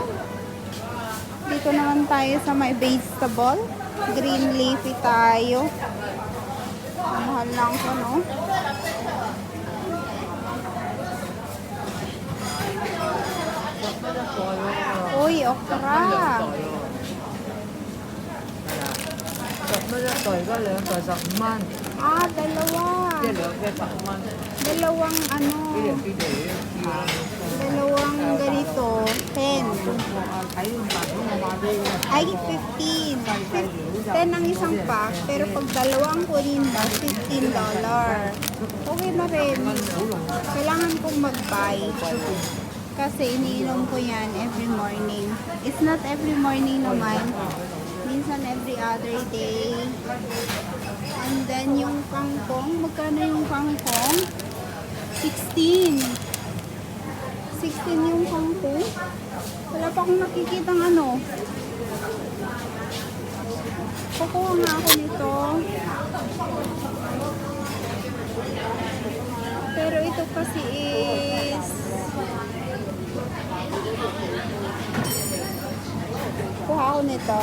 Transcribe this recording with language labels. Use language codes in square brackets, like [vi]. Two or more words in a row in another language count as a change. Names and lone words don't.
[tl] Dito naman tayo sa may vegetable. [en] Green leafy [tl] tayo. Ang mahal lang ko, no? Uy, okra. [yue] 10蚊一對，嗰兩袋15蚊， [tl] Ah, dalawa. [yue] 即係兩隻15蚊。 [tl] Dalawang ano, [yue] 呢樣邊度嘅？ [tl] dalawang ganito, 10. [yue] 睇用大佬我買俾你。 [tl] Ay, 15. 10 ang isang pack, pero pag dalawang kunin ba, $15. Okay na rin. Kailangan kong mag-buy. Kasi iniinom ko yan [en] every morning. It's not every morning naman. [tl] Minsan [en] every other day. [tl] And then yung kangkong, magkano yung kangkong? 16. 16 yung kangkong. Wala pa akong nakikitang ano. Kukuha nga ako nito. Pero ito kasi is kuha ako nito.